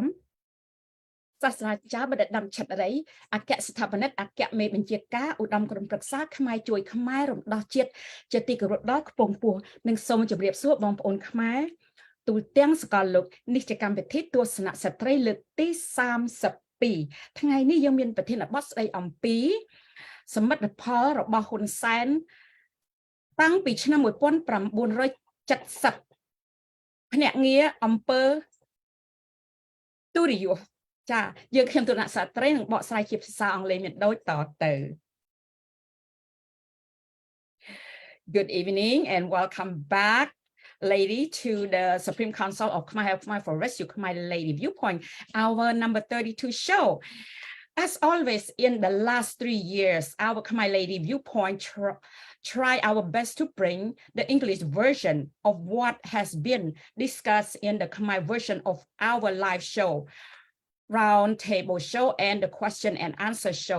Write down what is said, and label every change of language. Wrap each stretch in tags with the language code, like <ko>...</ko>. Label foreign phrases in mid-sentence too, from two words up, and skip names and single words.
<km>សាស្ត្រាចារ្យបណ្ឌិតឆិតរីអគ្គស្ថាបនិកអគ្គមេបញ្ជាការឧត្តមក្រុមប្រឹក្សាខ្មែរជួយខ្មែររំដោះជាតិជាទីគោរពដល់ខ្ពង់ខ្ពស់និងសូមជម្រាបសួរបងប្អូនខ្មែរទូទាំងសកលលោកនេះជាកម្មវិធីទស្សនៈស្ត្រីលើកទី32ថ្ងៃនេះយើងមានប្រធានបទស្ដីអំពីសមិទ្ធផលរបស់ហ៊ុនសែនតាំងពីឆ្នាំ1970 ភ្នាក់ងារអង្គើទូរិយុចាយើងខ្ញុំទូរណសាស្ត្រីនឹងបកស្រាយជាភាសាអង់គ្លេសមានដូចតទៅ</km> <en>Good evening and welcome back lady to the Supreme Council of Khmer for Rescue Khmer Lady Viewpoint our number 32 show. As always in the last 3 years our Khmer Lady Viewpoint try our best to bring the English version of what has been discussed in the Khmer version of our live show, round table show, and the question and answer show.</en>